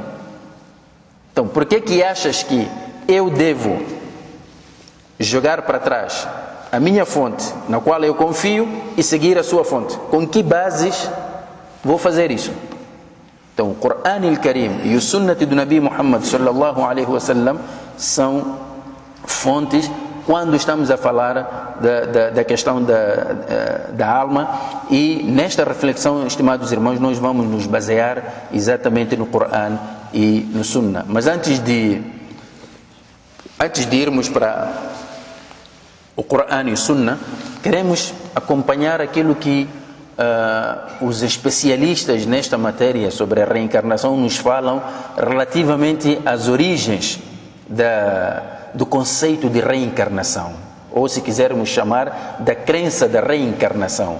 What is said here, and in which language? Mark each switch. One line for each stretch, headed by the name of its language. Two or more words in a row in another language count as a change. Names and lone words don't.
Portuguese: Então, por que achas que eu devo jogar para trás a minha fonte, na qual eu confio, e seguir a sua fonte? Com que bases vou fazer isso? Então, o Corão al-Karim e o Sunnah do Nabi Muhammad
Arabic: صلى الله عليه وسلم
Portuguese: são fontes quando estamos a falar da questão da alma. E nesta reflexão, estimados irmãos, nós vamos nos basear exatamente no Corão e no Sunnah. Mas antes de irmos para o Corão e o Sunnah, queremos acompanhar aquilo que os especialistas nesta matéria sobre a reencarnação nos falam relativamente às origens do conceito de reencarnação, ou se quisermos chamar da crença da reencarnação.